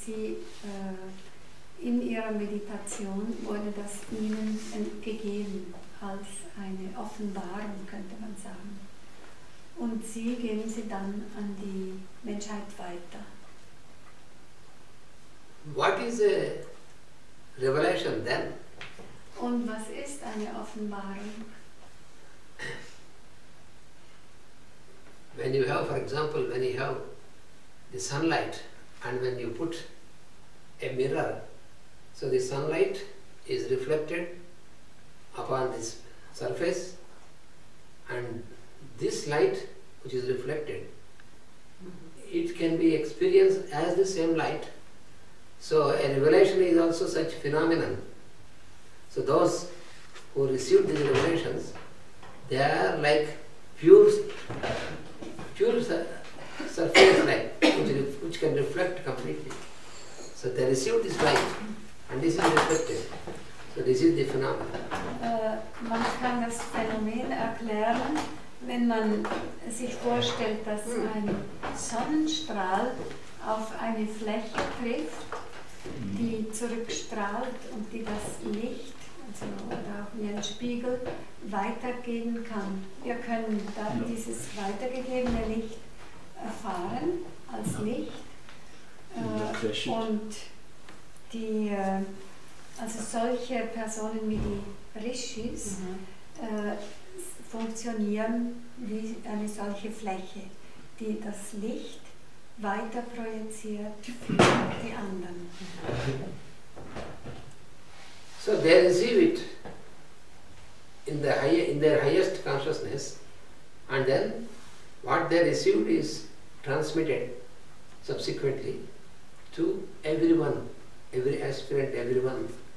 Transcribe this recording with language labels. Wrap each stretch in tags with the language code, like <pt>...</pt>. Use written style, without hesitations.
<de>Sie in ihrer Meditation wurde das ihnen gegeben als eine Offenbarung, könnte man sagen. Und sie geben sie dann an die Menschheit weiter.</de> <en>What is a revelation then?</en> <de>Und was ist eine Offenbarung?</de> <en>When you have, for example, when you have the sunlight and when you put a mirror, so the sunlight is reflected upon this surface and this light which is reflected, it can be experienced as the same light. So a revelation is also such phenomenon. So those who receive these revelations, they are like pure surface light which can reflect completely. So they receive this light and this is reflected. So this is the phenomenon.</en> <de>Man kann das Phänomen erklären, wenn man sich vorstellt, dass ein Sonnenstrahl auf eine Fläche trifft, die zurückstrahlt und die das Licht, also oder auch wie ein Spiegel, weitergeben kann. Wir können dann dieses weitergegebene Licht erfahren als Licht und die, also solche Personen wie die Rishis funktionieren wie eine solche Fläche, die das Licht weiter projiziert für die anderen.</de> <en>So they receive it in their highest consciousness, and then what they received is transmitted subsequently to everyone, every aspirant, everyone.</en>